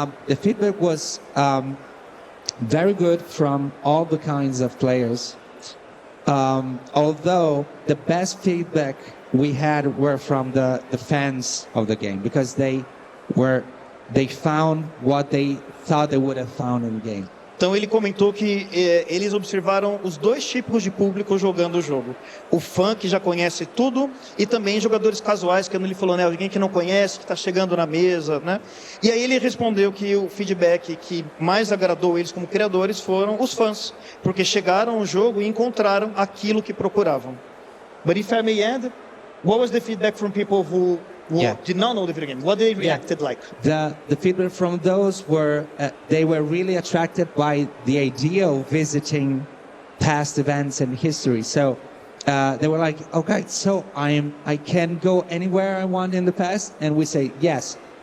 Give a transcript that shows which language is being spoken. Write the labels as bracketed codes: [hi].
[en] The feedback was very good from all the kinds of players. Although the best feedback we had were from the fans of the game, because they found what they thought they would have found in the game. [pt] Então ele comentou que eles observaram os dois tipos de público jogando o jogo. O fã que já conhece tudo e também jogadores casuais, que ele falou, né, alguém que não conhece, que está chegando na mesa, né? E aí ele respondeu que o feedback que mais agradou eles como criadores foram os fãs, porque chegaram ao jogo e encontraram aquilo que procuravam. [en] But if I may add, what was the feedback from people who did not know the video game? What they reacted like? The feedback from those were they were really attracted by the idea of visiting past events and history. So they were like, okay, so I can go anywhere I want in the past, and we say yes.